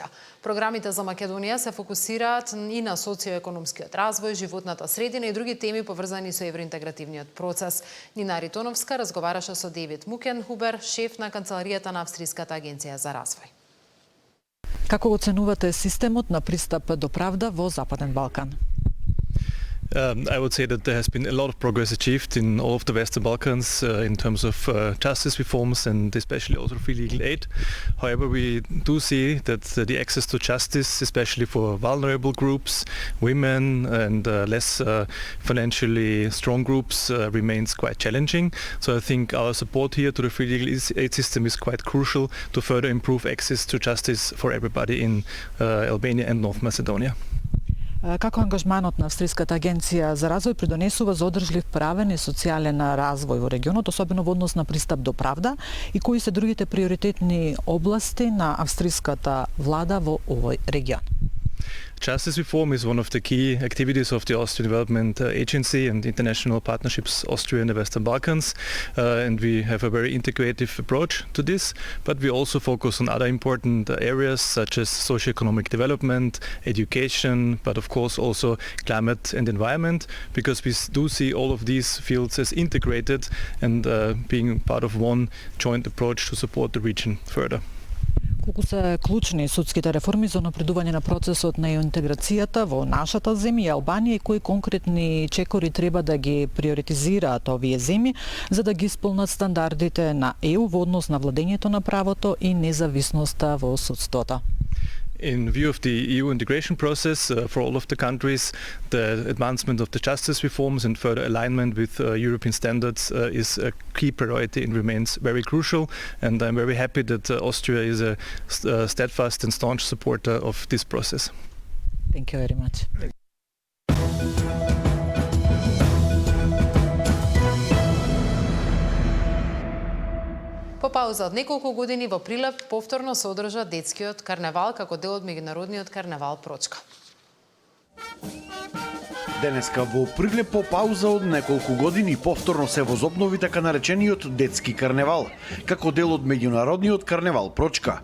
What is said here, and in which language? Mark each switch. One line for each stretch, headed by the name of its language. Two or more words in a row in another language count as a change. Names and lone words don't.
Macedonian: Програмите за Македонија се фокусираат и на социоекономскиот развој, животната средина и други теми поврзани со евроинтегративниот процес. Нина Ритоновска разговараше со Девид Мукенхубер, шеф на канцеларијата на Австриската агенција за развој. Како оценувате системот на пристап до правда во Западен Балкан?
English: I would say that there has been a lot of progress achieved in all of the Western Balkans in terms of justice reforms and especially also free legal aid. However, we do see that the access to justice, especially for vulnerable groups, women and less financially strong groups, remains quite challenging. So I think our support here to the free legal aid system is quite crucial to further improve access to justice for everybody in Albania and North Macedonia.
Macedonian: Како ангажманот на Австриската агенција за развој придонесува за одржлив правен и социјален развој во регионот, особено во однос на пристап до правда, и кои се другите приоритетни области на австриската влада во овој регион?
English: Justice reform is one of the key activities of the Austrian Development Agency and International Partnerships Austria and the Western Balkans, and we have a very integrative approach to this, but we also focus on other important areas such as socio-economic development, education, but of course also climate and environment, because we do see all of these fields as integrated and being part of one joint approach to support the region further.
Macedonian: Колку се клучни судските реформи за напредување на процесот на интеграцијата во нашата земја Албанија и кои конкретни чекори треба да ги приоритизираат овие земји за да ги исполнат стандардите на ЕУ во однос на владењето на правото и независноста во судството?
English: In view of the EU integration process for all of the countries, the advancement of the justice reforms and further alignment with European standards is a key priority and remains very crucial. And I'm very happy that Austria is a steadfast and staunch supporter of this process. Thank you very much.
Macedonian: По пауза од неколку години во Прилеп повторно се одржа детскиот карневал како дел од меѓународниот карневал Прочка. Денеска во Прилеп по пауза од неколку години повторно се возобнови така наречениот детски карневал, како дел од меѓународниот карневал Прочка.